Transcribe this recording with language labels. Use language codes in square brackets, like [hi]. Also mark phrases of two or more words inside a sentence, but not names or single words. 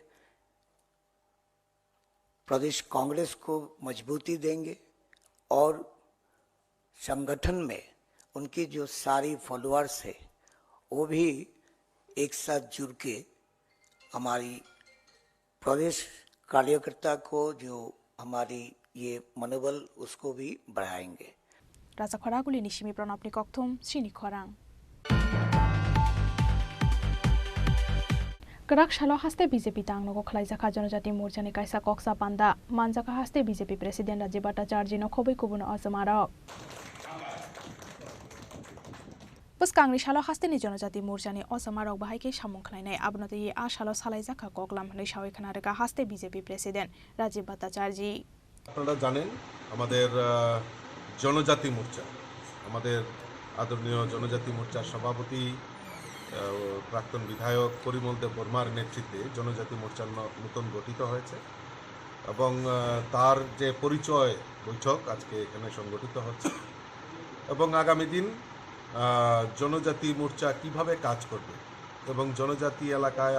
[hi] प्रदेश कांग्रेस को मजबूती देंगे और संगठन में उनकी जो सारी फॉलोअर्स है वो भी एक साथ जुड़ के हमारी प्रदेश कार्यकर्ता को जो हमारी ये मनोबल उसको भी बढ़ाएंगे। [trp] राजा खरागुली निशिमी प्रणबनि कक्थुम सिनि खरां गराक सालो हास्ते बीजेपी तांगनगो खलाइजाखा जनजाति मोर्चानि कायसा कक्सा पान्दा मानजाखा हास्ते बीजेपी प्रेसिडेंट राजीव भट्टाचार्यनो खबै कुबुनो अजमारक पुस्कांगनि सालो हास्तेनि जनजाति मोर्चानि अजमारक बाहायके सामुं खलायनाय आबनते आ सालो सालाइजाखा ककलाम हनै सावै खानारेगा हास्ते बीजेपी प्रेसिडेंट राजीव भट्टाचार्य। [bn] আপনারা জানেন আমাদের জনজাতি মোর্চা, আমাদের আদরণীয় জনজাতি মোর্চার সভাপতি প্রাক্তন বিধায়ক পরিমল দেব বর্মার নেতৃত্বে জনজাতি মোর্চা নতুন গঠিত হয়েছে এবং তার যে পরিচয় বৈঠক আজকে এখানে সংগঠিত হচ্ছে এবং আগামী দিন জনজাতি মোর্চা কিভাবে কাজ করবে এবং জনজাতি এলাকায়